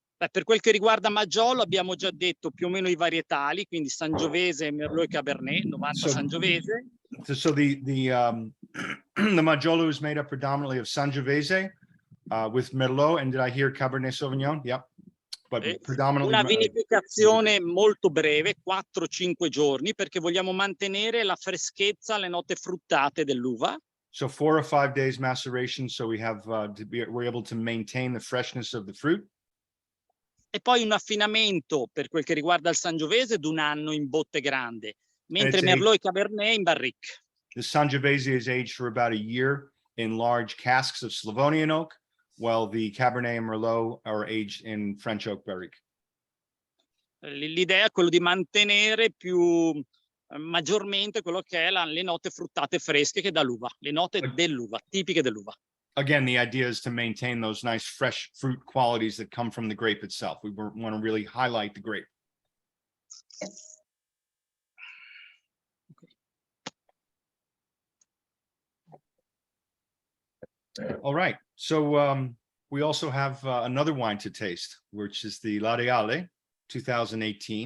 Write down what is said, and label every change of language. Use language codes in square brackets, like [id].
[it] Per quel che riguarda Maggiolo abbiamo già detto più o meno i varietali, quindi Sangiovese, Merlot e Cabernet, 90 Sangiovese. [en] So the Maggiolo is made up predominantly of Sangiovese with Merlot, and did I hear Cabernet Sauvignon? Yep. But predominantly [it] una vinificazione molto breve, 4-5 giorni, perché vogliamo mantenere la freschezza, le note fruttate dell'uva. [en] So 4 or 5 days maceration, so we have we're able to maintain the freshness of the fruit. [it] E poi un affinamento per quel che riguarda il Sangiovese d'1 anno in botte grande, mentre Merlot e Cabernet in barrique. [en] The Sangiovese is aged for about a year in large casks of Slavonian oak, while the Cabernet and Merlot are aged in French oak barrique. [it] L'idea è quello di mantenere maggiormente quello che è le note fruttate fresche che dà l'uva, le note dell'uva, tipiche dell'uva. [en] Again, the idea is to maintain those nice fresh fruit qualities that come from the grape itself. We want to really highlight the grape. All right. So we also have another wine to taste, which is the Reale 2018.